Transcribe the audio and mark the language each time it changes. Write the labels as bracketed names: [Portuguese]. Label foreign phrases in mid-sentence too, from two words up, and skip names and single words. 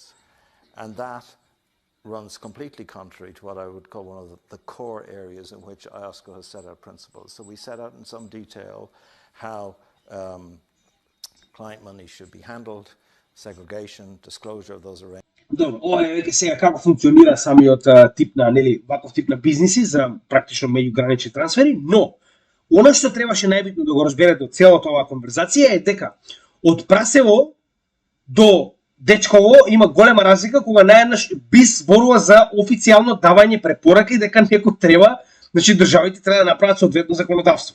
[English] And that runs completely contrary to what I would call one of the core areas in which IOSCO has set out principles. So we set out in some detail how client money should be handled, segregation, disclosure of those arrangements. [Macedonian] Добро, ова е веќе сега како функционира самиот тип на, нели, ваков тип на бизниси за практично меѓугранични трансфери, но она што требаше најбитно да го разберете од целата оваа конверзација е дека од Прасево до Дечково има голема разлика кога наеднаш БИС зборува за официјално давање препораки дека некој треба, значи државите треба да направат соодветно законодавство.